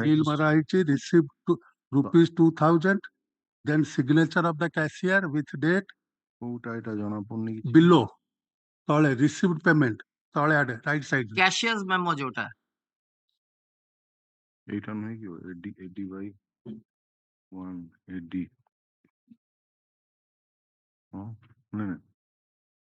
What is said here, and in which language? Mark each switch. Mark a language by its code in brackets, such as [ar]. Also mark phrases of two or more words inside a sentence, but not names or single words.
[en] Seal [or] ମରା ହେଇଛି [en] received rupees 2000. Then signature of the cashier with date. [or] କୋଉଟା ଏଟା ଜଣା ପଡୁନି କିଛି [en] Below. ତଳେ received payment. [or] ତଳେ ଆଡେ [en] right side. Cashier's memo ଯୋଉଟା. [or] ଏଇଟା ନୁହେଁ କି AD by 1 AD ହଁ ନାଇଁ